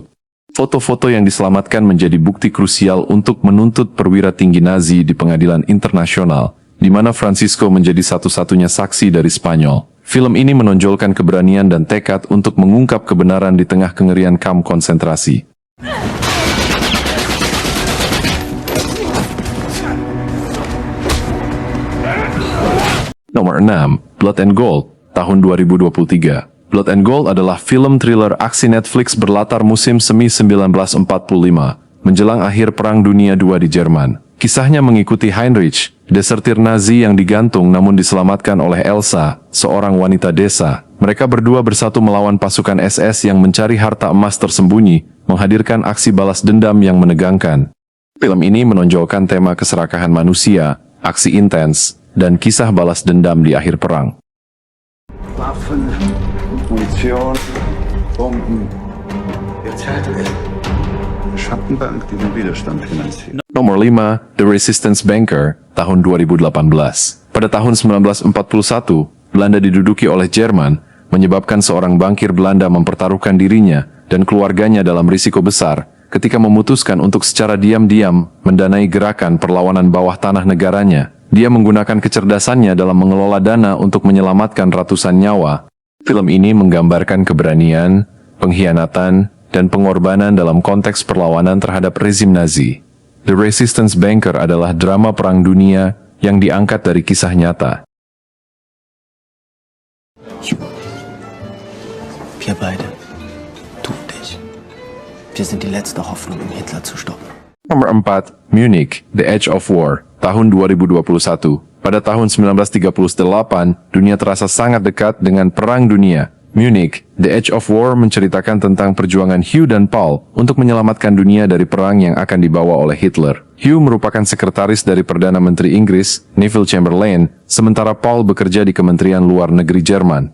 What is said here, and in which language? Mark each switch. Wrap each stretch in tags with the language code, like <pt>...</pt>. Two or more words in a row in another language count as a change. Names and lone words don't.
<id>Foto-foto yang diselamatkan menjadi bukti krusial untuk menuntut perwira tinggi Nazi di pengadilan internasional, di mana Francisco menjadi satu-satunya saksi dari Spanyol. Film ini menonjolkan keberanian dan tekad untuk mengungkap kebenaran di tengah kengerian kamp konsentrasi. Nomor 6, Blood and Gold, tahun 2023. Blood and Gold adalah film thriller aksi Netflix berlatar musim semi 1945, menjelang akhir Perang Dunia II di Jerman. Kisahnya mengikuti Heinrich, desertir Nazi yang digantung namun diselamatkan oleh Elsa, seorang wanita desa. Mereka berdua bersatu melawan pasukan SS yang mencari harta emas tersembunyi, menghadirkan aksi balas dendam yang menegangkan. Film ini menonjolkan tema keserakahan manusia, aksi intens, dan kisah balas dendam di akhir perang.</id> <de>Waffen, Munition, Bomben. Jetzt hält es. Schattenbank, die den Widerstand finanziert.</de> <id>Nomor 5, The Resistance Banker, tahun 2018. Pada tahun 1941, Belanda diduduki oleh Jerman, menyebabkan seorang bankir Belanda mempertaruhkan dirinya dan keluarganya dalam risiko besar ketika memutuskan untuk secara diam-diam mendanai gerakan perlawanan bawah tanah negaranya. Dia menggunakan kecerdasannya dalam mengelola dana untuk menyelamatkan ratusan nyawa. Film ini menggambarkan keberanian, pengkhianatan, dan pengorbanan dalam konteks perlawanan terhadap rezim Nazi. The Resistance Banker adalah drama perang dunia yang diangkat dari kisah nyata.</id> <de>Wir beide, du und ich. Wir sind die letzte Hoffnung, um Hitler zu stoppen.</de> <id>Nomor 4, Munich, The Edge of War, tahun 2021. Pada tahun 1938, dunia terasa sangat dekat dengan Perang Dunia. Munich, The Edge of War menceritakan tentang perjuangan Hugh dan Paul untuk menyelamatkan dunia dari perang yang akan dibawa oleh Hitler. Hugh merupakan sekretaris dari Perdana Menteri Inggris, Neville Chamberlain, sementara Paul bekerja di Kementerian Luar Negeri Jerman.</id>